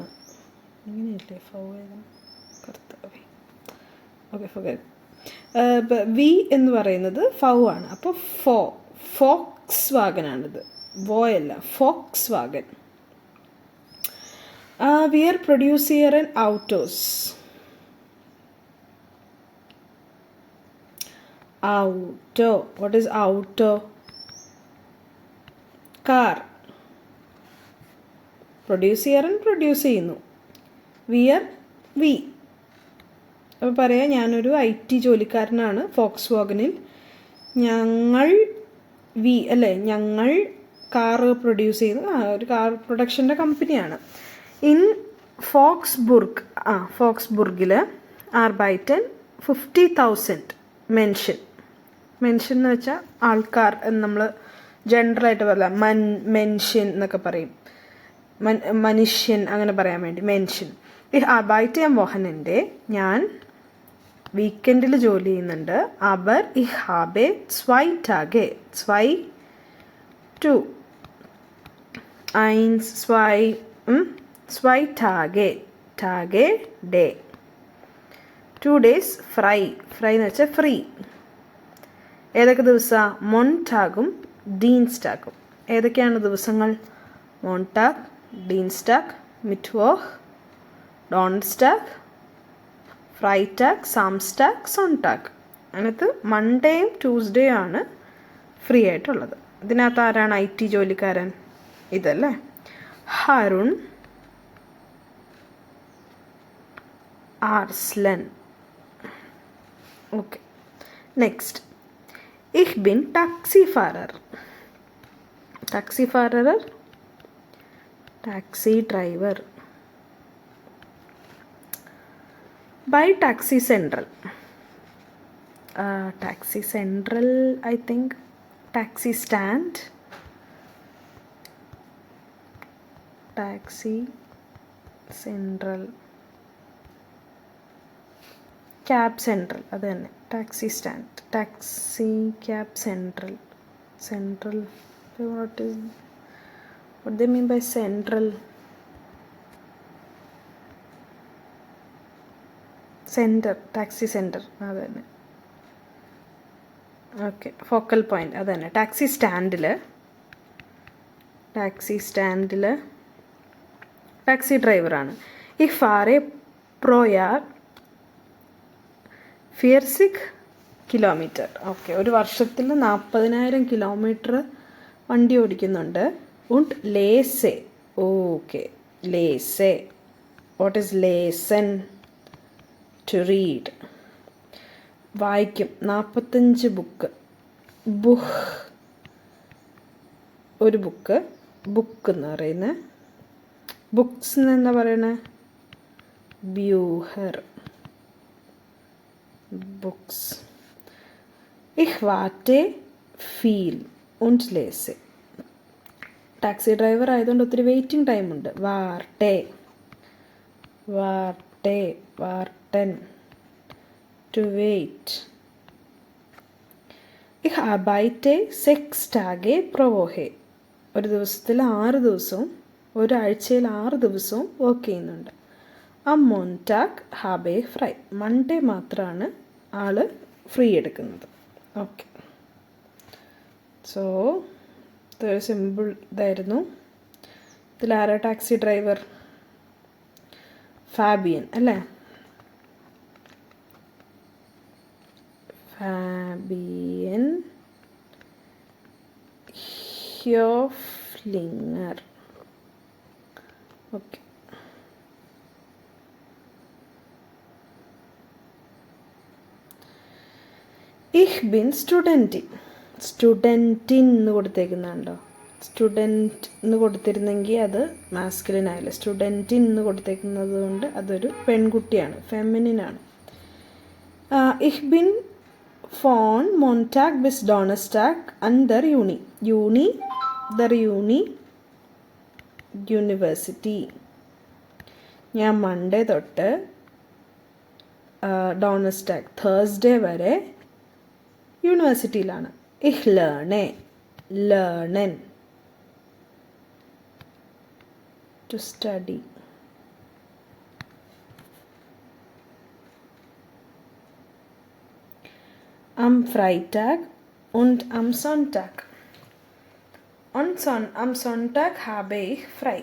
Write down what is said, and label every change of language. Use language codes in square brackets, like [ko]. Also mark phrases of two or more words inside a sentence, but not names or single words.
[ml] ഇങ്ങനെയല്ലേ ഫൗ കർത്താവേ. ഓക്കെ, വി എന്ന് പറയുന്നത് ഫൗ ആണ്. അപ്പോൾ ഫോക്സ് വാഗനാണിത്. വോയല്ല, ഫോക്സ് വാഗൻ. [de] Wir produzieren Autos. Auto. [en] What is auto? Car. [ml] പ്രൊഡ്യൂസിയർ പ്രൊഡ്യൂസ് ചെയ്യുന്നു. വി. അപ്പോൾ പറയാം, ഞാനൊരു IT ജോലിക്കാരനാണ് ഫോക്സ് വാഗനിൽ. ഞങ്ങൾ കാർ പ്രൊഡ്യൂസ് ചെയ്യുന്നു. ഒരു കാർ പ്രൊഡക്ഷൻ്റെ കമ്പനിയാണ്. [de] In Wolfsburg arbeiten 50.000 Menschen [ml] എന്ന് വെച്ചാൽ ആൾക്കാർ എന്ന് നമ്മൾ ജനറലായിട്ട് പറയാം. മെൻഷൻ എന്നൊക്കെ പറയും, മനുഷ്യൻ അങ്ങനെ പറയാൻ വേണ്ടി മെൻഷൻ. [de] Ich arbeite am Wochenende, [ml] ഞാൻ വീക്കെൻഡിൽ ജോലി ചെയ്യുന്നുണ്ട്. [de] aber ich habe 2 Tage, 2 Tage day, 2 days [ml] ഫ്രൈ എന്ന് വെച്ചാൽ ഫ്രീ. ഏതൊക്കെ ദിവസമാണ്? മോൺടാഗും ഡീൻസ്റ്റാഗും. ഏതൊക്കെയാണ് ദിവസങ്ങൾ? [de] Montag, Dienstag, Mittwoch, Donnerstag, Freitag, Samstag, Sonntag. [ml] അതിനകത്ത് മൺഡേയും ട്യൂസ്ഡേയും ആണ് ഫ്രീ ആയിട്ടുള്ളത്. ഇതിനകത്ത് ആരാണ് IT ജോലിക്കാരൻ? ഇതല്ലേ, ഹരുൺ Arslan. [en] Okay. Next. [de] Ich bin Taxifahrer. Taxifahrer. [en] Taxi driver. By Taxi Central. Taxi Central, I think. Taxi stand. Taxi Central. Cab Central. [ml] അത് തന്നെ. [en] Taxi stand. Taxi cab central. Central. What they mean by central? Center. Taxi center. [ml] അത് തന്നെ. ഓക്കെ. ഫോക്കൽ പോയിൻ്റ് അത് തന്നെ. ടാക്സി സ്റ്റാൻഡിൽ ടാക്സി ഡ്രൈവറാണ്. [de] Ich fahre pro Jahr 40 Kilometer. [ml] ഓക്കെ. ഒരു വർഷത്തിൽ 40,000 കിലോമീറ്റർ വണ്ടി ഓടിക്കുന്നുണ്ട്. [de] und lese. [ml] ഓക്കെ. ലേസെ. [en] What is lesen? To read. [ml] വായിക്കും. 45 ബുക്ക്. ബുഹ് ഒരു ബുക്ക്. ബുക്ക് എന്ന് പറയുന്നത്. ബുക്സ് എന്ന് എന്താ പറയുന്നത്? ബ്യൂഹർ. ബുക്സ്. [de] Ich warte viel und lese. [ml] ടാക്സി ഡ്രൈവർ ആയതുകൊണ്ട് ഒത്തിരി വെയിറ്റിംഗ് ടൈമുണ്ട്. [de] വാർട്ടൻ. [en] To wait. [de] Ich arbeite 6 Tage pro Woche. [ml] ഒരു ദിവസത്തിൽ 6 ദിവസവും ഒരാഴ്ചയിൽ 6 ദിവസവും വർക്ക് ചെയ്യുന്നുണ്ട്. [de] Am Montag habe ich frei. [ml] മൺഡേ മാത്രമാണ് ആൾ ഫ്രീ എടുക്കുന്നത്. ഓക്കെ. സോ ഇതൊരു സിമ്പിൾ ഇതായിരുന്നു. ഇതിലാരാ ടാക്സി ഡ്രൈവർ? ഫാബിയൻ അല്ലേ? ഫാബിയൻ ഹ്യോഫ്ലിങ്ങർ. ഓക്കെ. [de] Ich bin Studentin. [ml] സ്റ്റുഡൻറ്റിൻ എന്ന് കൊടുത്തേക്കുന്നുണ്ടോ? സ്റ്റുഡൻറ്റ് എന്ന് കൊടുത്തിരുന്നെങ്കിൽ അത് മാസ്കുലിൻ ആയില്ല. സ്റ്റുഡൻറ്റിൻ എന്ന് കൊടുത്തേക്കുന്നത് കൊണ്ട് അതൊരു പെൺകുട്ടിയാണ്, ഫെമിനിനാണ്. [de] Ich bin von Montag bis Donnerstag an der University. [ml] ഞാൻ മൺഡേ തൊട്ട് ഡോണസ്റ്റാഗ് തേഴ്സ്ഡേ വരെ യൂണിവേഴ്സിറ്റിയിലാണ്. [de] Ich lernen. [en] To study. [de] Am Freitag und am Sonntag. Am Sonntag habe ich frei.